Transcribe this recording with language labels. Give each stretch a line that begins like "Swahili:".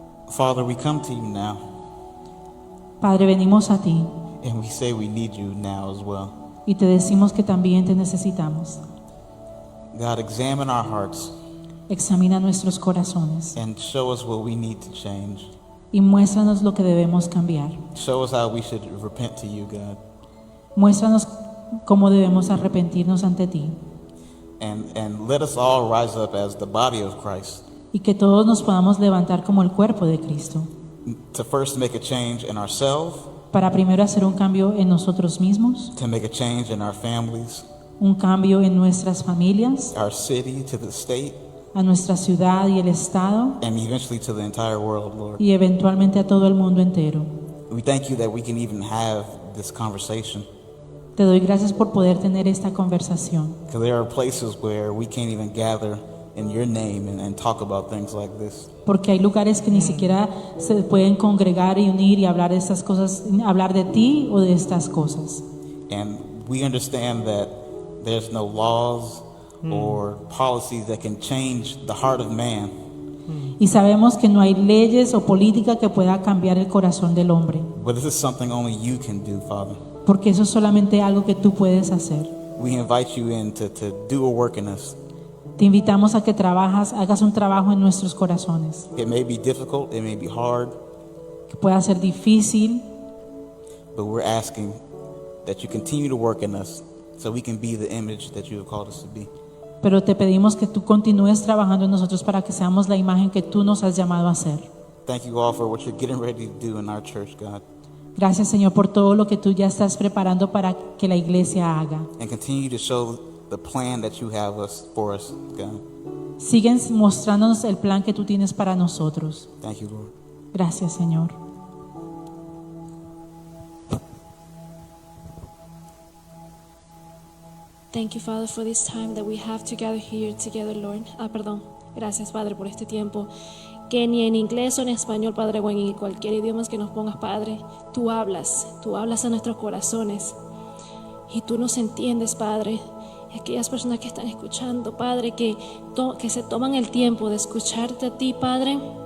English: Father, we come to you now,
Spanish: Padre, venimos a ti
English: and we say we need you now as well.
Spanish: y te decimos que también te necesitamos.
English: God, examine our hearts
Spanish: Examina nuestros corazones
English: and show us what we need to change.
Spanish: y muéstranos lo que debemos cambiar.
English: Show us how we should repent to you, God.
Spanish: Muéstranos cómo debemos arrepentirnos ante ti
English: And let us all rise up as the body of Christ
Spanish: y que todos nos podamos levantar como el cuerpo de Cristo,
English: to first make a change in ourselves,
Spanish: para primero hacer un cambio en nosotros mismos,
English: to make a change in our families,
Spanish: un cambio en nuestras familias,
English: our city, to the state,
Spanish: a nuestra ciudad y el estado
English: and eventually to the entire world, Lord.
Spanish: y eventualmente a todo el mundo entero.
English: We thank you that we can even have this conversation,
Spanish: Te doy gracias por poder tener esta conversación,
English: because there are places where we can't even gather in your name and talk about things like this.
Spanish: porque hay lugares que ni siquiera se pueden congregar y unir y hablar de estas cosas, hablar de ti o de estas cosas.
English: And we understand that there's no laws or policies that can change the heart of man,
Spanish: Y sabemos que no hay leyes o política que pueda cambiar el corazón del hombre,
English: but this is something only you can do, Father.
Spanish: porque eso es solamente algo que tú puedes hacer.
English: We invite you in to do a work in us.
Spanish: Te invitamos a que hagas un trabajo en nuestros corazones,
English: It may be difficult, it may be hard,
Spanish: que pueda ser difícil,
English: but we're asking that you continue to work in us so we can be the image that you have called us to be.
Spanish: pero te pedimos que tú continúes trabajando en nosotros para que seamos la imagen que tú nos has llamado a ser.
English: Thank you all for what you're getting ready to do in our church, God.
Spanish: Gracias, Señor, por todo lo que tú ya estás preparando para que la iglesia haga.
English: And continue to show the plan that you have for us, God.
Spanish: Siguen mostrándonos el plan que tú tienes para nosotros.
English: Thank you, Lord.
Spanish: Gracias, Señor.
English: Thank you, Father, for this time that we have together here together, Lord.
Spanish: Gracias, Padre, por este tiempo. Que ni en inglés o en español, Padre, o en cualquier idioma que nos pongas, Padre, tú hablas a nuestros corazones. Y tú nos entiendes, Padre. Y aquellas personas que están escuchando, Padre, que se toman el tiempo de escucharte a ti, Padre.